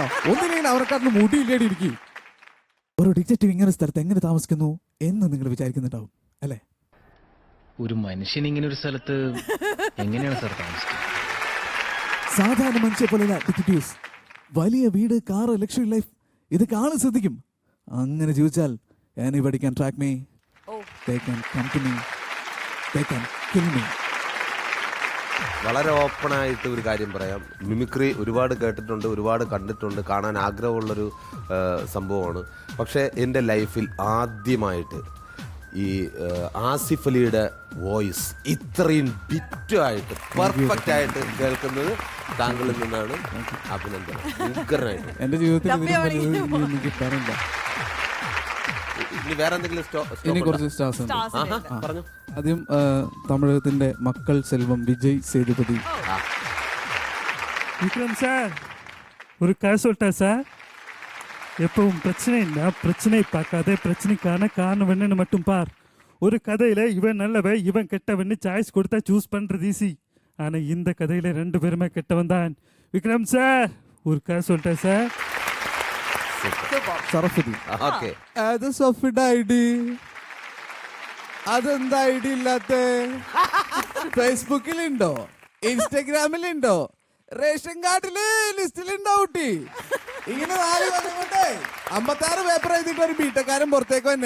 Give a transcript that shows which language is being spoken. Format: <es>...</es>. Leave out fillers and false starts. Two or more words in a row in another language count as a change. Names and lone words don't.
<ml>ഒന്നിനെങ്കിലും അവർക്കാട്ടിന് മുടിയില്ലേടി ഇരിക്കും. ഒരു ഡിറ്റക്റ്റീവ് ഇങ്ങനെ സ്ഥലത്ത് എങ്ങനെ താമസിക്കുന്നു എന്ന് നിങ്ങൾ വിചാരിക്കുന്നുണ്ടാവും അല്ലേ? ഒരു മനുഷ്യൻ ഇങ്ങനെ ഒരു സ്ഥലത്ത് എങ്ങനെയാണ് സാർ താമസിക്കുന്നത്? സാധാരണ മനുഷ്യ പോലെ ഡിറ്റക്റ്റീവ്സ്. വലിയ വീട്, കാറ്,</ml> <en>luxury life,</en> <ml>ഇതൊക്കെ ആള് ശ്രദ്ധിക്കും. അങ്ങനെ ജീവിച്ചാൽ</ml> <en>anybody can track me, they can come to me, they can kill me.</en> <ml>വളരെ ഓപ്പണായിട്ട് ഒരു കാര്യം പറയാം. മിമിക്രി ഒരുപാട് കേട്ടിട്ടുണ്ട്, ഒരുപാട് കണ്ടിട്ടുണ്ട്, കാണാൻ ആഗ്രഹമുള്ളൊരു സംഭവമാണ്. പക്ഷേ എൻ്റെ ലൈഫിൽ ആദ്യമായിട്ട് ഈ ആസിഫ് അലിയുടെ വോയിസ് ഇത്രയും ബിറ്റായിട്ട് പെർഫെക്റ്റ് ആയിട്ട് കേൾക്കുന്നത് താങ്കളിൽ നിന്നാണ്. അഭിനന്ദനം. ഉഗ്രനായിട്ട്. എൻ്റെ ജീവിതത്തിൽ എനിക്ക് പറയില്ല. ഇനി വേറെ എന്തെങ്കിലും ഇനി കുറച്ച് സ്റ്റാർസ് പറഞ്ഞു. ആദ്യം തമിഴകത്തിന്റെ മക്കൾ സെൽവം വിജയ് സേതുപതി.</ml> <ta>விக்ரம் சார், ஒரு கதை சொல்லிட்டேன் சார். எப்பவும் பிரச்சனைன்னா பிரச்சனை பார்க்காதே, பிரச்சனைக்கான காரணம் என்னன்னு மட்டும் பார். ஒரு கதையில இவன் நல்லவன் இவன் கெட்டவன்னு சாய்ஸ் கொடுத்தா சூஸ் பண்றது ஈஸி. ஆனா இந்த கதையில 2 பேருமே கெட்டவன் தான். விக்ரம் சார், ஒரு கதை சொல்லிட்டேன் சார்.</ta> <ml>സറഫുദ്ദീൻ. അത് സഫിഡ് ഐ ഡി. അതെന്താ ഐ ഡി ഇല്ലാത്ത? ഫേസ്ബുക്കിലുണ്ടോ, ഇൻസ്റ്റഗ്രാമിലുണ്ടോ, റേഷൻ കാർഡില് ലിസ്റ്റിലുണ്ടോ കുട്ടി? ഇങ്ങനെ 56 പേപ്പർ എഴുതിട്ട് ഒരു ബിടെക്കാരൻ പുറത്തേക്ക് തന്നെ.</ml>